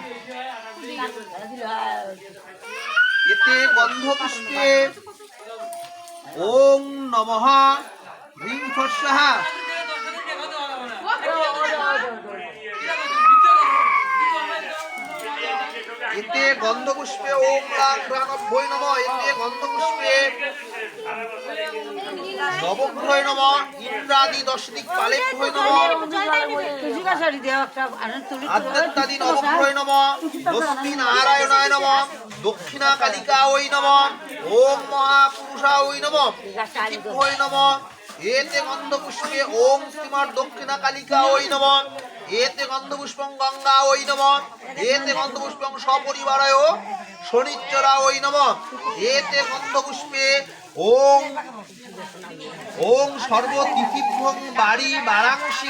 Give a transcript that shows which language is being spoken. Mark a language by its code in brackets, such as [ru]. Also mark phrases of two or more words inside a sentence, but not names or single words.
[sa] এতে গন্ধপুষ্পে ওম নমঃ হ্রিং ফট স্বাহা এতে গন্ধপুষ্পে ওম লাং প্রাণভ্যৈ নমঃ এতে গন্ধপুষ্পে নবগ্রহে নমঃ ইন্দ্রাদি দশদিক পালেভ্যৈ নমঃ আদ্যাত্তাদি নবগ্রহে নমঃ লক্ষ্মী নারায়ণায় নমঃ দক্ষিণা কালিকায় নমঃ ওম মহাপুরুষায় নমঃ তিথিভ্যৈ নমঃ এতে গন্ধপুষ্পে ওম শ্রীমৎ দক্ষিণা কালিকায় নমঃ এতে গন্ধপুষ্পং গঙ্গায় নমঃ এতে গন্ধপুষ্পং সপরিবারায় শনিশ্চরায় নমঃ এতে গন্ধপুষ্পে ওম ওম সর্বতিথিভ্যং বাড়ি বারাংশী